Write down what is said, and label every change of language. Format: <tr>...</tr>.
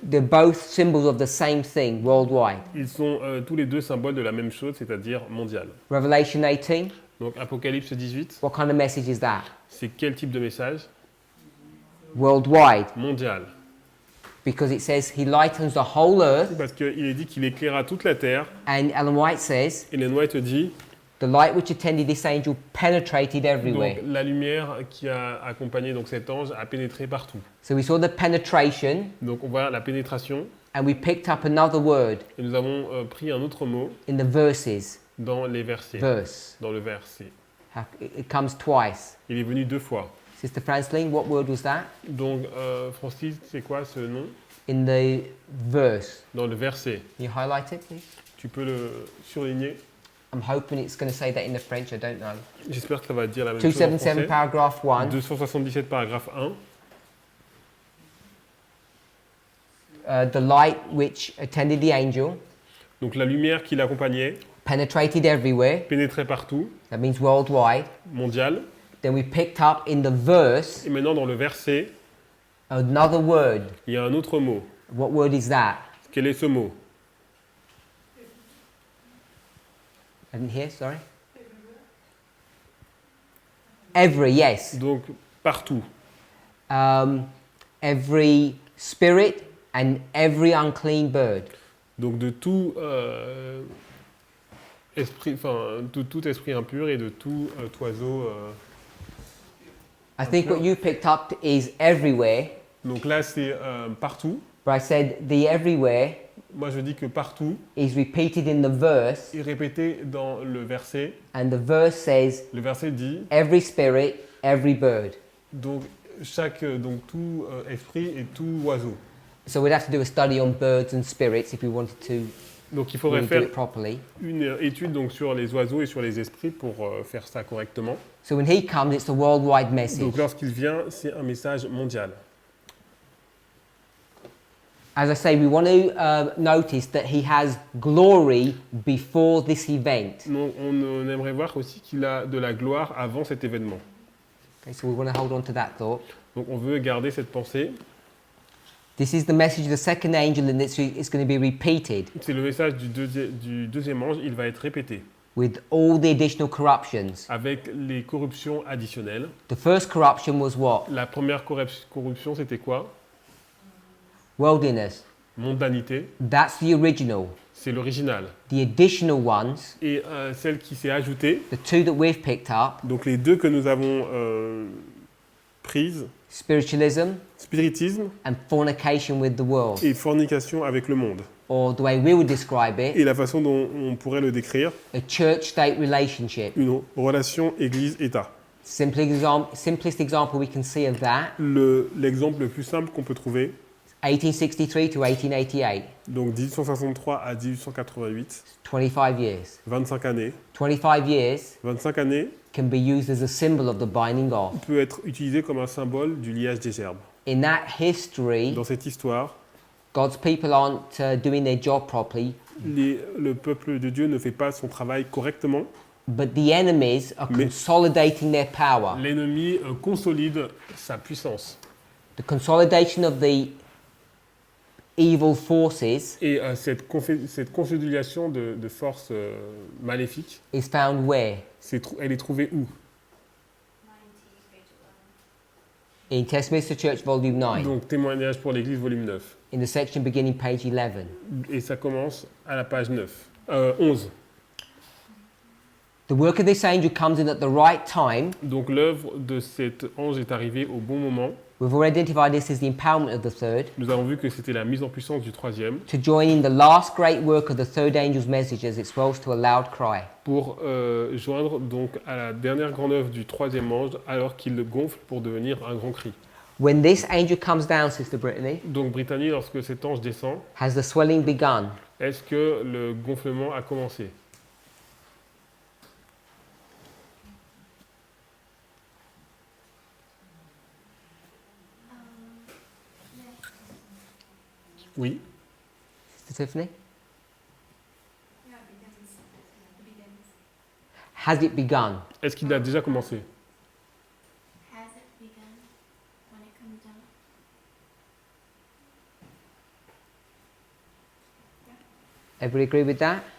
<en>they're both symbols of the same thing worldwide.</en> <fr>ils sont tous les deux symboles de la même chose, c'est-à-dire mondial.</fr> <en>Revelation 18,</en> <fr>Donc Apocalypse 18,</fr> <en>what kind of message is that?</en> <fr>c'est quel type de message?</fr> <en>Worldwide.</en> <fr>Mondial.</fr> <en>Because it says he lightens the whole earth,</en> <fr>Parce qu'il est dit qu'il éclaira toute la terre.</fr> <en>and Ellen White says</en> <fr>Ellen White dit,</fr> <en>the light which attended this angel penetrated everywhere.</en> <fr>donc la lumière qui a accompagné donc cet ange a pénétré partout.</fr> <en>So we saw the penetration,</en> <fr>Donc on voit la pénétration</fr> <en>and we picked up another word</en> <fr>et nous avons pris un autre mot</fr> <en>in the verses.</en> <fr>dans les versets.</fr> <en>Verse.</en> <fr>Dans le verset.</fr> <en>It comes twice.</en> <fr>Il est venu 2 fois.</fr> <en>Sister Franceline, what word was that?</en> <fr>Donc Francis, c'est quoi ce nom?</fr> <en>In the verse.</en> <fr>Dans le verset.</fr> <en>Can you highlight it, please?</en> <fr>Tu peux le surligner.</fr> <en>I'm hoping it's going to say that in the French, I don't know.</en> <fr>J'espère que ça va dire la même chose en</fr> <en>277</en> <fr>français.</fr> <en>paragraph 1.</en> <fr>277 paragraphe 1.</fr> <en>The light which attended the angel</en> <fr>Donc la lumière qui l'accompagnait</fr> <en>penetrated everywhere.</en> <fr>pénétrait partout,</fr> <en>That means worldwide.</en> <fr>mondial.</fr> <en>Then we picked up in the verse</en> <fr>Et maintenant dans le verset,</fr> <en>another word.</en> <fr>il y a un autre mot.</fr> <en>What word is that?</en> <fr>Quel est ce mot?</fr> <en>I didn't hear, sorry. Every, yes.</en> <fr>Donc partout.</fr> <en>Every spirit and every unclean bird.</en> <fr>Donc de tout esprit, tout esprit impur et de tout oiseau.</fr> <en>I think what you picked up is everywhere,</en> <fr>Donc là c'est partout.</fr> <en>but I said the everywhere</en> <fr>Moi je dis que partout</fr> <en>is repeated in the verse,</en> <fr>est répété dans le verset.</fr> <en>and the verse says</en> <fr>Le verset dit</fr> <en>every spirit, every bird.</en> <fr>donc donc tout esprit et tout oiseau.</fr> <en>So we'd have to do a study on birds and spirits if we wanted to</en> <fr>Donc il faudrait</fr> <en>really do</en> <fr>faire</fr> <en>it properly.</en> <fr>une étude donc sur les oiseaux et sur les esprits pour faire ça correctement.</fr> <en>So when he comes, it's a worldwide message.</en> <fr>Donc lorsqu'il vient, c'est un message mondial.</fr> <en>As I say, we want to notice that he has glory before this event.</en> <fr>Donc on aimerait voir aussi qu'il a de la gloire avant cet événement.</fr> <en>Okay, so we want to hold on to that thought.</en> <fr>Donc on veut garder cette pensée.</fr> <en>This is the message of the second angel, and it's going to be repeated</en> <fr>C'est le message du deuxième ange, il va être répété</fr> <en>with all the additional corruptions.</en> <fr>avec les corruptions additionnelles.</fr> <en>The first corruption was what?</en> <fr>La première corruption, c'était quoi?</fr> <en>Worldliness.</en> <fr>Mondanité,</fr> <en>That's the original.</en> <fr>c'est l'original.</fr> <en>The additional ones,</en> <fr>Et celle qui s'est ajoutée,</fr> <en>the two that we've picked up,</en> <fr>donc les deux que nous avons prises,</fr> <en>spiritualism</en> <fr>spiritisme</fr> <en>and fornication with the world.</en> <fr>et fornication avec le monde.</fr> <en>Or the way we would describe</en> <fr>Et</fr> <en>it,</en> <fr>la façon dont on pourrait le décrire,</fr> <en>a church-state relationship.</en> <fr>une relation Église-État.</fr> <en>Simplest example we can see of that,</en> <fr>L'exemple le plus simple qu'on peut trouver,</fr> <en>1863 to 1888,</en> <fr>donc 1863 à 1888,</fr> <en>25 years.</en> <fr>25 années.</fr> <en>25 years</en> <fr>25 années</fr> <en>can be used as a symbol of the binding of.</en> <fr>peut être utilisé comme un symbole du liage des gerbes.</fr> <en>In that history,</en> <fr>Dans cette histoire,</fr> <en>God's people aren't doing their job properly,</en> <fr>le peuple de Dieu ne fait pas son travail correctement.</fr> <en>but the enemies are</en> <fr>Mais-</fr> <en>consolidating their power.</en> <fr>L'ennemi consolide sa puissance.</fr> <en>The consolidation of the evil forces</en> <fr>Et cette confédération de forces maléfiques,</fr> <en>is found where?</en> <fr>elle est trouvée où?</fr> <en>90, page 11. In Westminster Church, Volume 9,</en> <fr>Donc, Témoignage pour l'Église, volume 9.</fr> <en>in the section beginning page 11.</en> <fr>Et ça commence à la page 11.</fr> <en>The work of this angel comes in at the right time.</en> <fr>Donc, l'œuvre de cet ange est arrivée au bon moment.</fr> <en>We've already identified this as the empowerment of the third,</en> <fr>Nous avons vu que c'était la mise en puissance du troisième</fr> <en>to join in the last great work of the third angel's message as it swells to a loud cry.</en> <fr>pour joindre donc à la dernière grande œuvre du troisième ange alors qu'il le gonfle pour devenir un grand cri.</fr> <en>When this angel comes down, Sister Brittany,</en> <fr>Donc, Brittany, lorsque cet ange descend,</fr> <en>has the swelling begun?</en> <fr>est-ce que le gonflement a commencé? Oui.</fr> <en>Sister Tiffany? Yeah, it begins. Has it begun?</en> <fr>Est-ce qu'il a déjà commencé?</fr> <en>Has it begun when it comes down? Everybody agree with that?</en>